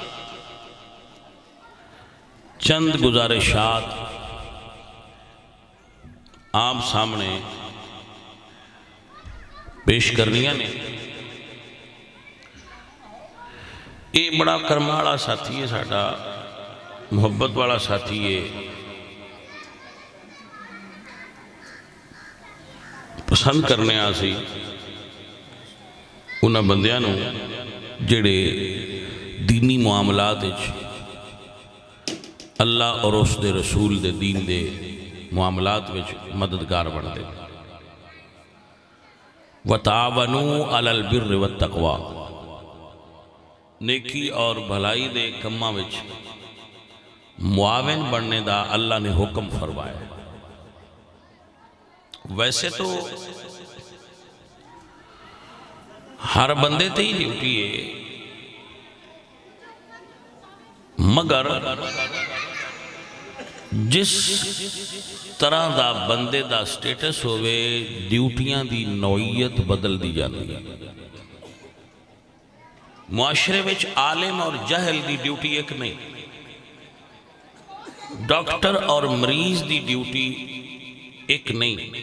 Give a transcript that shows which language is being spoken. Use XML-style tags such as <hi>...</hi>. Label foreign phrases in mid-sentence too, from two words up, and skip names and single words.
<pa>چند گزارشات آپ سامنے پیش کرنیاں نے یہ بڑا کرما والا ساتھی ہے ساڈا محبت والا ساتھی ہے پسند کرنے آسی انہاں بندیاں نو جڑے دینی معاملات اللہ اور اس دے رسول دے دین دے معاملات وچ مددگار بن دے</pa> <ar>وَتَعَوَنُوا عَلَى الْبِرِّ وَالتَّقْوَى</ar> <pa>نیکی اور بھلائی دے کماں وچ معاون بننے دا اللہ نے حکم فرمایا ویسے تو ہر بندے تے ہی ڈیوٹی ہے مگر جس طرح دا بندے دا سٹیٹس ہوئے ڈیوٹیاں دی نوعیت بدل دی جاتی ہے معاشرے وچ عالم اور جہل دی ڈیوٹی ایک نہیں ڈاکٹر اور مریض دی ڈیوٹی ایک نہیں</pa>